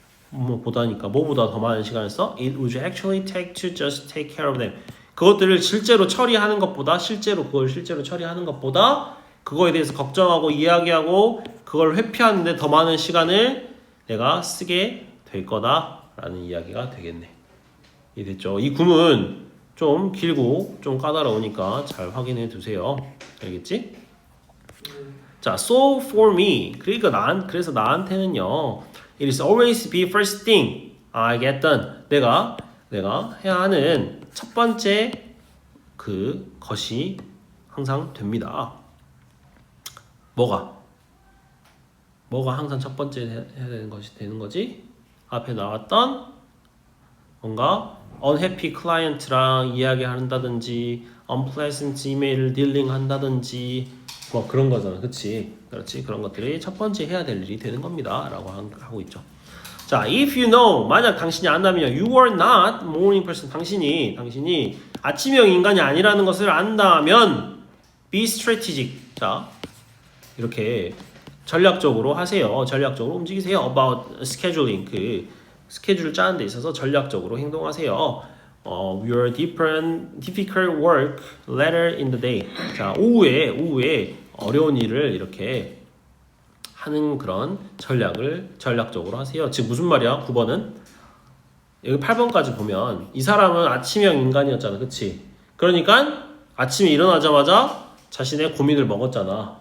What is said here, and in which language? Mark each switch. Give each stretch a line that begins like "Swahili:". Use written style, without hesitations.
Korean: 뭐보다니까 뭐보다 더 많은 시간을 써?
English: It would actually take to just take care of them.
Korean: 그것들을 실제로 처리하는 것보다 그걸 실제로 처리하는 것보다 그거에 대해서 걱정하고 이야기하고 그걸 회피하는데 더 많은 시간을 내가 쓰게 될 거다라는 이야기가 되겠네. 이해됐죠? 이 구문 좀 길고 좀 까다로우니까 잘 확인해 두세요. 알겠지? 자,
English: so for me.
Korean: 그래서 나한테는요.
English: It is always be first thing I get done.
Korean: 내가 해야 하는 첫 번째 그 것이 항상 됩니다. 뭐가 항상 첫 번째 해야 되는 것이 되는 거지? 앞에 나왔던 뭔가
English: unhappy client
Korean: 랑 이야기한다든지 unpleasant 이메일을 딜링 한다든지 뭐 그런 거잖아. 그렇지? 그런 것들이 첫 번째 해야 될 일이 되는 겁니다. 라고 하고 있죠.
English: 자, if you know,
Korean: 만약 당신이 안다면
English: you are not morning person.
Korean: 당신이 아침형 인간이 아니라는 것을 안다면
English: be strategic.
Korean: 자, 이렇게 전략적으로 하세요. 전략적으로 움직이세요.
English: About scheduling.
Korean: 그 스케줄을 짜는 데 있어서 전략적으로 행동하세요.
English: Your difficult work later in the day.
Korean: 자, 오후에 어려운 일을 이렇게 하는 그런 전략적으로 하세요. 즉 무슨 말이야? 9번은 여기 8번까지 보면 이 사람은 아침형 인간이었잖아. 그치? 그러니까 아침에 일어나자마자 자신의 고민을 먹었잖아.